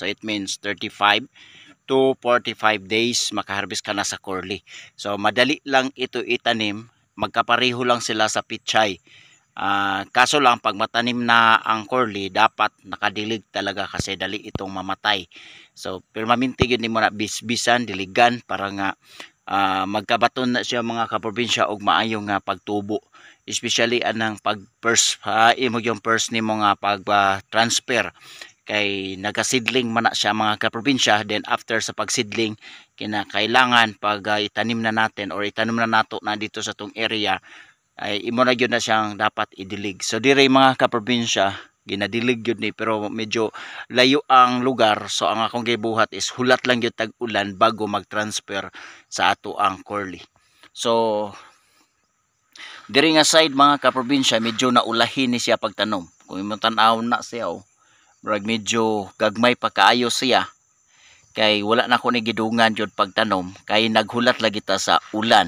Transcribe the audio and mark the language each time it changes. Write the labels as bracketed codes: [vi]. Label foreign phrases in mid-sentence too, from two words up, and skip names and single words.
[en] So it means 35 to 45 days [ceb] makaharvest ka na sa curly. [tl] So madali lang ito itanim, magkapareho lang sila sa pichay. Kaso lang pag matanim na ang curly, dapat nakadilig talaga kasi dali itong mamatay. [ceb] So permanente yun mo na bisbisan, diligan para nga magkabaton na siya mga kaprobinsya og maayong pagtubo, especially anang pag first imo yung first nimo nga pag transfer kay nagasidling man na siya mga kaprobinsya. [en] Then after [ceb] sa pagsidling kinakailangan pag itanim na natin or itanim na nato na dito sa tong area ay imo na gyud na siyang dapat idilig. So dire mga kaprobinsya ginadilig yun ni, pero medyo layo ang lugar. So ang akong gibuhat is hulat lang yung tag-ulan bago mag-transfer sa ato ang curly. So diri nga side mga kaprobinsya, medyo naulahin ni siya pagtanom. Kung imong tan-aw na siya, medyo gagmay pa kaayo siya. Kay wala na ko ni gidungan jud pagtanom, kay naghulat lagi ta sa ulan.